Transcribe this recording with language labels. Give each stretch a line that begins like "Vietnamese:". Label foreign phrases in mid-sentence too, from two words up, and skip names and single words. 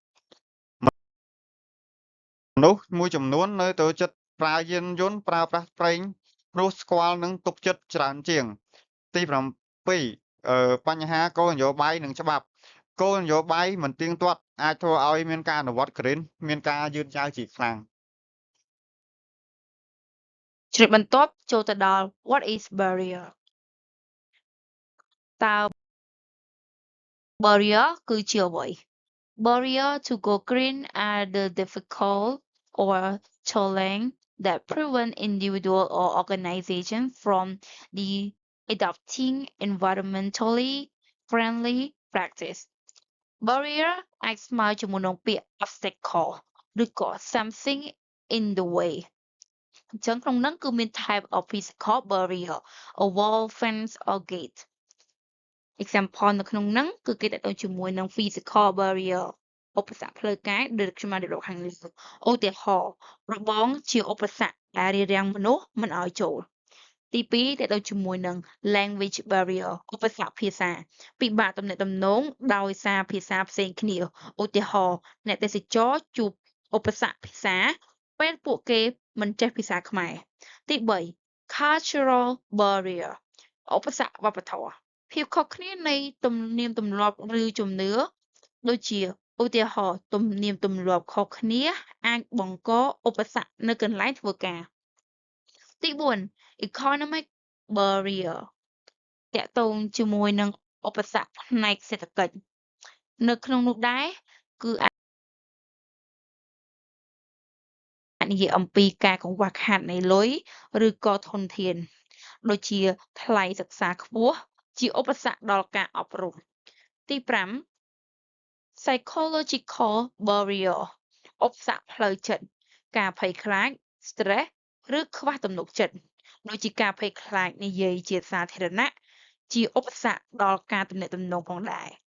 Khmer: មនុស្សមួយចំនួននៅទៅចិត្តប្រើយានយន្តប្រើប្រាស់ប្រេងព្រោះស្គាល់និងទុកចិត្តច្រើនជាងទី7បញ្ហាគោលនយោបាយនិងច្បាប់គោលនយោបាយមិនទៀងទាត់អាចធ្វើឲ្យមានការអនុវត្ត Green មានការយឺតយ៉ាវជាខ្លាំង ជ្រាបបន្ទាប់ចូលទៅដល់
English: what is barrier
Khmer: តើ barrier គឺជាអ្វី barrier
English: to go green are the difficult or challenge that prevent individual or organization from the adopting environmentally friendly practice barrier
Khmer: អាចស្មើជាមួយនឹងពាក្យ
English: obstacle
Khmer: ឬក៏
English: something in the way
Khmer: អញ្ចឹងក្នុងហ្នឹងគឺមាន
English: type of physical barrier a wall fence or gate example
Khmer: នៅក្នុងហ្នឹងគឺគេតទៅជាមួយនឹង
English: physical barrier
Khmer: ឧបសគ្គផ្លូវកាយដូចខ្ញុំបានរៀបរាប់ខាងលើឧទាហរណ៍របងជាឧបសគ្គ ដែលរារាំងមនុស្សមិនឲ្យចូលទី2តទៅជាមួយនឹង
English: language barrier
Khmer: ឧបសគ្គភាសាពិបាកទំនាក់ទំនងដោយសារភា សាផ្សេងគ្នាឧទាហរណ៍អ្នកទេសចរជួបឧបសគ្គភាសាពេលពួកគេមិនចេះ ភាសាខ្មែរទី3
English: cultural barrier
Khmer: ឧបសគ្គវប្បធម៌ភាពខុសគ្នានៃទំនៀមទម្លាប់ឬជំនឿដូចជាឧទាហរណ៍ទំនៀមទម្លាប់ខុសគ្នាអាចបង្កឧបសគ្គនៅកន្លែងធ្វើការទី4
English: economic barrier
Khmer: តាក់ទងជាមួយនឹងឧបសគ្គផ្នែកសេដ្ឋកិច្ចនៅក្នុងនោះដែរគឺអាច និយាយអំពីការកង្វះខាតនៃលុយឬក៏ធនធានដូចជាថ្លៃសិក្សាខ្ពស់ជាឧបសគ្គដល់ការអប់រំទី5
English: psychological barrier
Khmer: ឧបសគ្គផ្លូវចិត្តការភ័យខ្លាច stress ឬខ្វះទំនុកចិត្តដូចជាការភ័យខ្លាចនិយាយជាសាធារណៈជាឧបសគ្គដល់ការទំនាក់ទំនងផងដែរ